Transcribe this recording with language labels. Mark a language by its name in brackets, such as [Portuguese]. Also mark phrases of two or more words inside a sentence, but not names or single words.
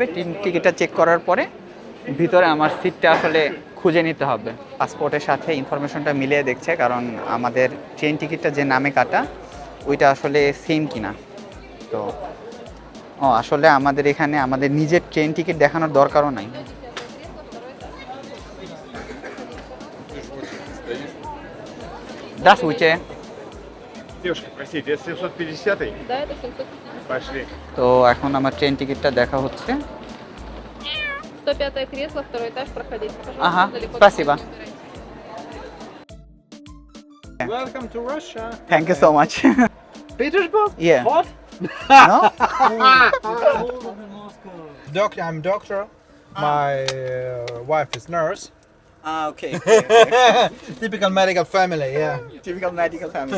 [English] train ticket [Bangla] চেক করার পরে ভিতরে আমার সিটটা আসলে খুঁজে নিতে হবে। পাসপোর্টের সাথে ইনফরমেশনটা মিলিয়ে দেখছে, কারণ আমাদের [English] train ticket [Bangla] যে নামে কাটা ওইটা আসলে সেম কিনা। তো আসলে আমাদের এখানে আমাদের নিজের [English] train ticket [Bangla] দেখানোর দরকারও নাই। [Russian] Здравствуйте. Девушка, простите, это 750-й? Да, это 750. Пошли. [Bangla] তো এখন আমার [English] train ticket [Bangla] দেখা হচ্ছে। [Russian] 105-е кресло, второй этаж, проходите. Пожалуйста, Ага, далеко спасибо. не убирайте. [English] Welcome to Russia. thank you so much Petersburg? ইয়া What? নো Doctor, I'm doctor. My wife is nurse. ওকে Typical medical family, yeah. typical medical family